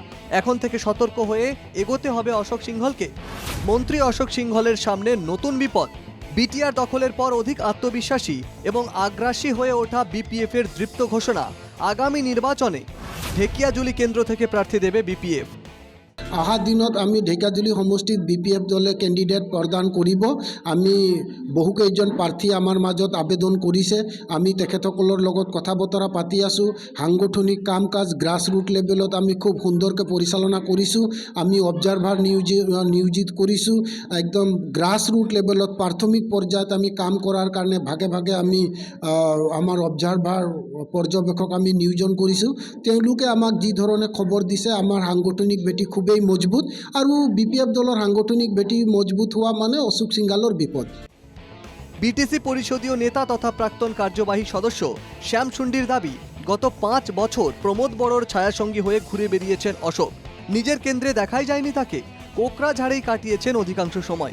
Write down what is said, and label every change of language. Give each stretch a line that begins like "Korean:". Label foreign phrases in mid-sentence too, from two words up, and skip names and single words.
Bangla: এখন থেকে সতর্ক হয়ে এগোতে হবে অশোক সিংঘলকে। মন্ত্রী অশোক সিংঘলের সামনে নতুন বিপদ। বিটিআর দখলের পর অধিক আত্মবিশ্বাসী এবং আগ্রাসী হয়ে ওঠা বিপিএফ এর দৃপ্ত ঘোষণা, আগামী নির্বাচনে ঢেকিয়াজুলি কেন্দ্র থেকে প্রার্থী দেবে বিপিএফ।
Assamese: অহা দিনত আমি ঢেকিয়াজুলি সমষ্টিত বিপিএফ দলে কেণ্ডিডেট প্ৰদান কৰিব। আমি বহুকেইজন প্ৰাৰ্থী আমাৰ মাজত আবেদন কৰিছে। আমি তেখেতসকলৰ লগত কথা বতৰা পাতি আছোঁ। সাংগঠনিক কাম কাজ
English: grassroot levelত
Assamese: আমি খুব সুন্দৰকৈ পৰিচালনা কৰিছোঁ। আমি অবজাৰ্ভাৰ নিয়োজিত কৰিছোঁ। একদম
English: grassroot levelত
Assamese: প্ৰাথমিক পৰ্যায়ত আমি কাম কৰাৰ কাৰণে ভাগে ভাগে আমি আমাৰ অবজাৰ্ভাৰ পৰ্যবেক্ষক আমি নিয়োজন কৰিছোঁ। তেওঁলোকে আমাক যি ধৰণে খবৰ দিছে, আমাৰ সাংগঠনিক ভেটি খুবেই মজবুত, আৰু বিপিএফ দলৰ সাংগঠনিক ভেটি মজবুত হওয়া মানে অশোক সিংঘালৰ বিপদ।
Bangla: বিটিসি পরিষদীয় নেতা তথা প্রাক্তন কার্যবাহী সদস্য শ্যাম সুন্ডির দাবি, গত 5 বছর প্রমোদ বড়োর ছায়াসঙ্গী হয়ে ঘুরে বেরিয়েছেন অশোক। নিজের কেন্দ্রে দেখাই যায়নি তাকে, কোকড়াঝাড়েই কাটিয়েছেন অধিকাংশ সময়।